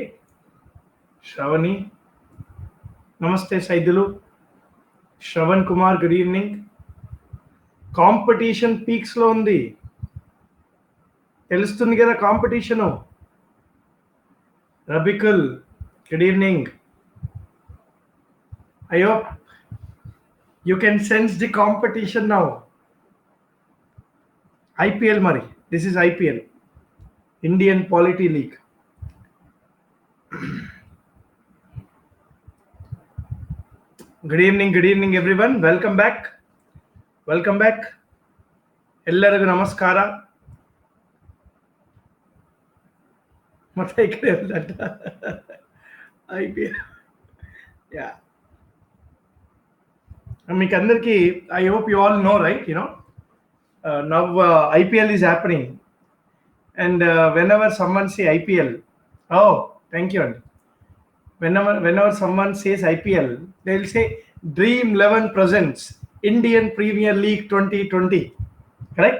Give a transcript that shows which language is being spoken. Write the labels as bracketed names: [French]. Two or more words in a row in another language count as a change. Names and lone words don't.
[Telugu] శ్రవణి, నమస్తే సైదులు. [English] శ్రవణ్ కుమార్, good evening. [Telugu] కాంపిటీషన్ పీక్స్లో ఉంది, తెలుస్తుంది కదా కాంపిటీషను. [English] రబికుల్, good evening. I hope you can sense the competition now. ఐపీఎల్ మరి, this is IPL, Indian Polity League. good evening everyone. welcome back, welcome back. [Kannada] ಎಲ್ಲರಿಗೂ ನಮಸ್ಕಾರ. ಮತ್ತೆ ಈ ಕಡೆ ఐపీఎల్. [English] యా, [Telugu] మీకు అందరికీ [English] I hope you all know, right? now IPL is happening and whenever someone say IPL, thank you అండి. Whenever someone says IPL, they'll say Dream 11 presents Indian Premier League 2020, correct?